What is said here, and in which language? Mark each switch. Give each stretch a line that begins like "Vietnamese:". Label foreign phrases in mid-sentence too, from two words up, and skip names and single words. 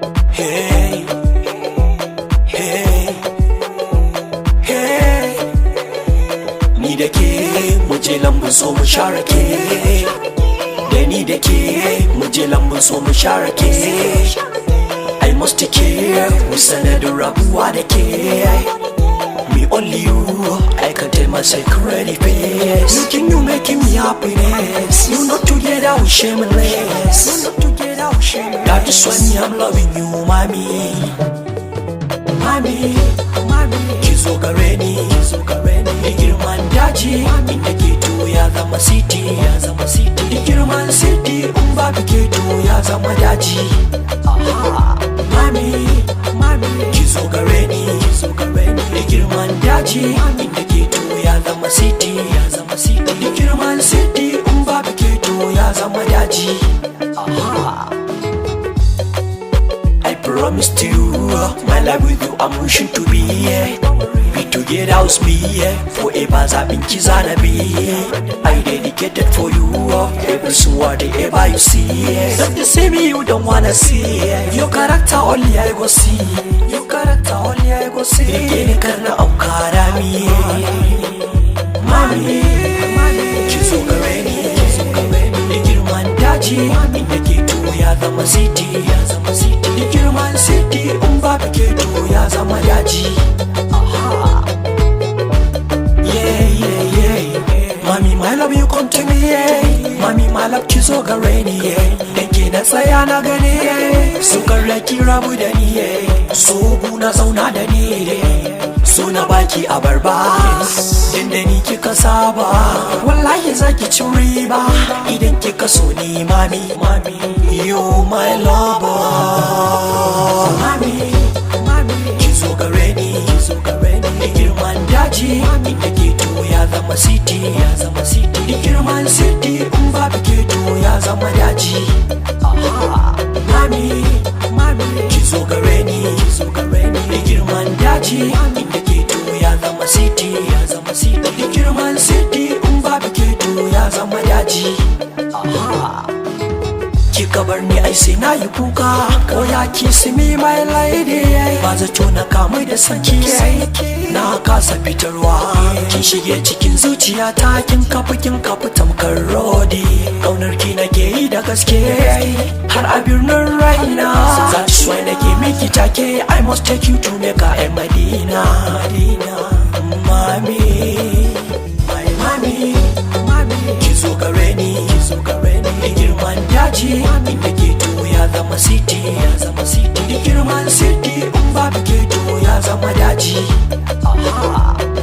Hausa: Hey, hey, hey. Ni da ke, mu je lambun so mu share ke. Da ni da ke, mu je lambun so mu share ke.
English: I must take care,
Hausa: mu sanadin rabuwa da ke.
English: Me only you, I can tell my secret face. Looking you making me happiness. You not together we shameless. You not together we shameless. That is why me I'm loving you, mommy. Mommy, mommy.
Hausa: Ki zo gare ni, ki zo gare ni. Da girman daji, inda ghetto ya zama city, ya zama city. Da girman city, in babu ghetto ya zama daji. Aha. Mami, mami, ki zo gare ni, ki zo gare ni. Da girman daji, inda ghetto ya zama city, ya zama city. Da girman city, in babu ghetto ya zama daji. Aha.
English: I promise to you, my life with you, I'm wishing to be, yeah. Be together with me, yeah. Forever,
Hausa: zaɓin ki zana be, yeah.
English: I dedicated for you, every single word, ever you see, yeah. Don't you see me, you don't wanna see, yeah. Your character only I go see, your character only I go see.
Hausa: Rike ni kar na aukara mi, yeah. Mami, ki zo gare ni, ki zo gare ni. Da girman daji, inda ghetto ya zama city, ya zama city. Da girman city, in babu ghetto ya zama daji. Aha. Yeah, yeah, yeah.
English: Mami, my love, you come to me, yeah. Mami, my love,
Hausa: ki zo gare ni, yeah. Dan ke na tsaya na gani, yeah. So kar da ki rabu da ni, yeah. So bu na zauna da ni, yeah. So na baki abarba, din da ni kika saba. Wallahi za ki ci riba, idan kika so ni, mami, mami.
English: You my lover. Mami, mami.
Hausa: Ki zo gare ni, ki zo gare ni. Da girman daji, inda ghetto ya zama city, ya zama city. Da girman city, in babu ghetto ya zama daji. Aha. Mami, mami. Ki zo gare ni, ki zo gare ni. Da girman daji, inda ghetto ya zama city, ya zama city. Da girman city, in babu ghetto ya zama daji. Aha. Kika bar ni ai sai na yi kuka.
English: Oh ya kiss me my lady.
Hausa: Ba zato na kamu da sanki. Na kasa fitarwa. Kin shige cikin zuciyata, kin kafu, kin kafu tamkar rodi. Kaunar ki nake yi da gaske. Har a birnin raina.
English: That's why
Hausa: nake miki take.
English: I must take you to Mecca and Medina.
Hausa: Medina. Mami. My mami. Mami. Ki zo gare ni. Ki zo gare ni. Da girman daji. Inda ghetto ya zama city. Ya zama city. Da girman city. In babu ghetto ya zama daji. Aha.